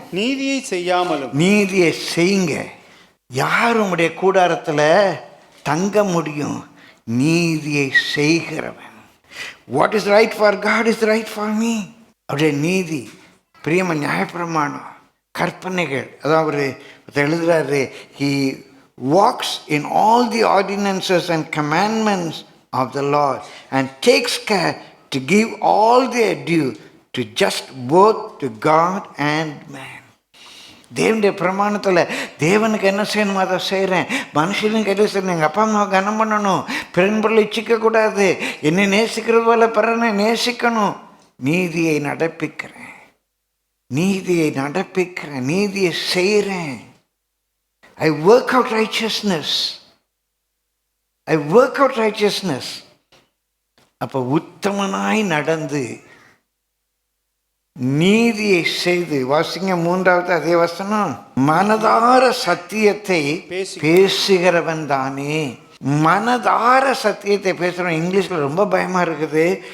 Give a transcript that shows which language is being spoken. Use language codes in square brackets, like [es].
[ta] நீதியை செய்யாமலும், நீதியை செய்யுங்க. யார் உங்களுடைய கூடாரத்தில் தங்க முடியும்? நீதியை செய்கிறவன். [en] What is right for God is right for me. [ta] அவருடைய நீதி, பிரியம நியாயப்பிரமாணம், கற்பனைகள். அதான் அவர் எழுதுறாரு, [en] he walks in all the ordinances and commandments of the Lord and takes care to give all their due to just both to God and man. [ta] தேவனுடைய பிரமாணத்தில் தேவனுக்கு என்ன செய்யணுமோ அதை செய்கிறேன், மனுஷனுக்கு என்ன செய்யணும்? எங்கள் அப்பா அம்மாவை கனம் பண்ணணும், பிறன் பொருளை இச்சிக்கக்கூடாது, என்னை நேசிக்கிறது போல பிறனை நேசிக்கணும். நீதியை நடப்பிக்கிறேன், நீதியை நடப்பிக்கிறேன், நீதியை செய்கிறேன். [en] I work out righteousness. I work out righteousness. [ta] அப்போ உத்தமனாய் நடந்து நீதியை செய்து, வாசிங்க 3வது அதே வசனம், மனதார சத்தியத்தை பேசுகிறவன் தானே. மனதார சத்தியத்தை பேசுகிறவன். இங்கிலீஷில் ரொம்ப பயமாக இருக்குது.